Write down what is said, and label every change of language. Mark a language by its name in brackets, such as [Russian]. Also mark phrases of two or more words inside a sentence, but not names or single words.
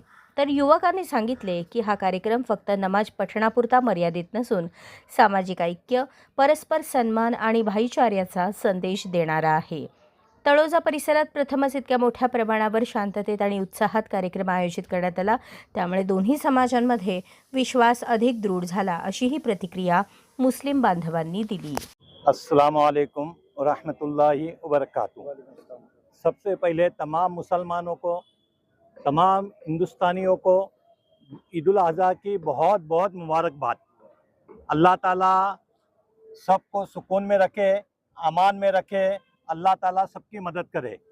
[Marathi] तर युवकांनी सांगितले की हा कार्यक्रम फक्त नमाज पठणापुरता मर्यादित नसून सामाजिक ऐक्य, परस्पर सन्मान आणि भाईचार्याचा संदेश देणारा आहे। तळोजा परिसरात प्रथमच इतक्या मोठ्या प्रमाणावर शांततेत आणि उत्साहात कार्यक्रम आयोजित करण्यात आला, त्यामुळे दोन्ही समाजांमध्ये विश्वास अधिक दृढ झाला, अशी ही प्रतिक्रिया मुस्लिम बांधवांनी दिली। [Arabic] السلام عليكم ورحمة الله وبركاته. [Urdu] سب سے پہلے تمام مسلمانوں کو، تمام ہندوستانیوں کو عید الاضحیٰ کی بہت بہت مبارکباد. اللہ تعالیٰ سب کو سکون میں رکھے، امان میں رکھے، اللہ تعالیٰ سب کی مدد کرے.